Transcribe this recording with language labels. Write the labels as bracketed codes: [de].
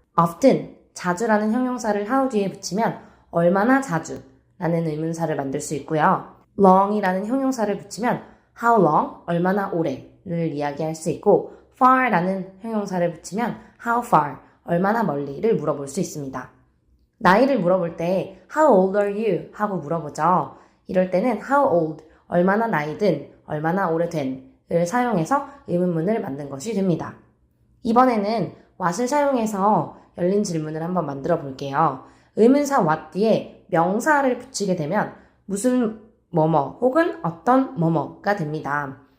[ko] often, 자주라는 형용사를 how 뒤에 붙이면 얼마나 자주 라는 의문사를 만들 수 있고요. long이라는 형용사를 붙이면 how long, 얼마나 오래를 이야기할 수 있고 far라는 형용사를 붙이면 how far, 얼마나 멀리를 물어볼 수 있습니다. [en] 나이를 물어볼 때 how old are you? [ko] 하고 물어보죠. 이럴 때는 how old, 얼마나 나이든, 얼마나 오래된을 사용해서 의문문을 만든 것이 됩니다. 이번에는 what을 사용해서 열린 질문을 한번 만들어 볼게요. 의문사 what 뒤에 명사를 붙이게 되면 무슨 뭐뭐 혹은 어떤 뭐뭐가 됩니다.